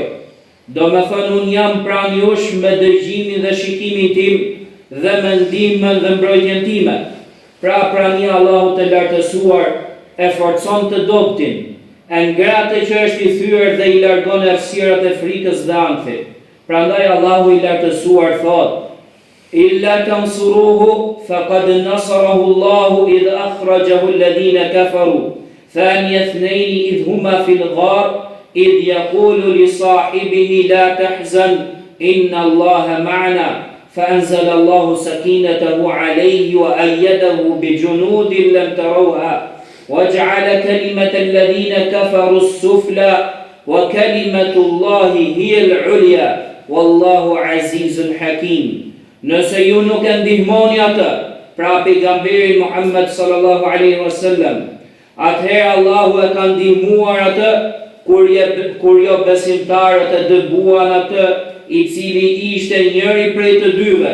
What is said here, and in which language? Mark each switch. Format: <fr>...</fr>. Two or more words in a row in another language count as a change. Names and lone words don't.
<sq>Do me thënë, unë jam pranë jush me dëgjimin dhe shikimin tim dhe me ndihmën dhe mbrojtjen time. Pra prania Allahut të lartësuar e forcon të dobtin, e ngratë që është i thyer dhe i largon errësirat e frikës dhe ankthit. Prandaj Allahu i lartësuar thot:</sq> <ar>إلا تنصروه فقد نصره الله إذ أخرجه الذين كفروا ثاني اثنين إذ هما في الغار إذ يقول لصاحبه لا تحزن إن الله معنا فأنزل الله سكينته عليه وأيده بجنود لم تروها وجعل كلمة الذين كفروا السفلى وكلمة الله هي العليا والله عزيز حكيم.</ar> <sq>Nëse ju nuk e ndihmoni atë, pra pejgamberin Muhammed</sq> <ar>صلى الله عليه وسلم,</ar> <sq>atëherë Allahu e ka ndihmuar atë kur jo besimtarët e dëbuan atë i cili ishte njëri prej të dyve.</sq>